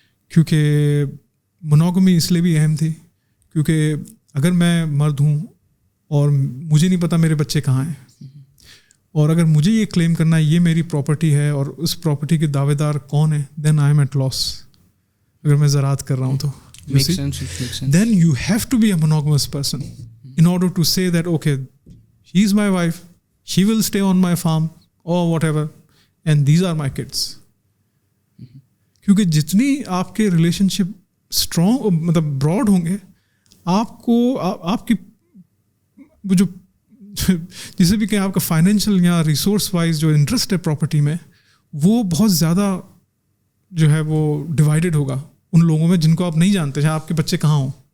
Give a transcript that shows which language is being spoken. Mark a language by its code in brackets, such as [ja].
[ur] کیونکہ مونوگمی اس لیے بھی اہم تھی کیونکہ اگر میں مرد ہوں اور مجھے نہیں پتا میرے بچے کہاں ہیں, اور اگر مجھے یہ کلیم کرنا ہے یہ میری پراپرٹی ہے اور اس پراپرٹی کے دعوے دار کون ہیں, [en] Then I am at loss. [ur] اگر میں زراعت کر رہا ہوں تو [en] then you have to be a monogamous person in order to say that okay, she is my wife, she will stay on my farm or whatever, and these are my kids. [ur] کیونکہ جتنی آپ کے relation شپ strong مطلب Broad ہوں گے, آپ کو آپ کی جو جسے بھی کہیں آپ کا فائنینشیل یا ریسورس وائز جو انٹرسٹ ہے پراپرٹی میں, وہ بہت زیادہ جو ہے وہ ڈیوائڈیڈ ہوگا ان لوگوں میں جن کو آپ نہیں جانتے, چاہے آپ کے بچے کہاں ہوں,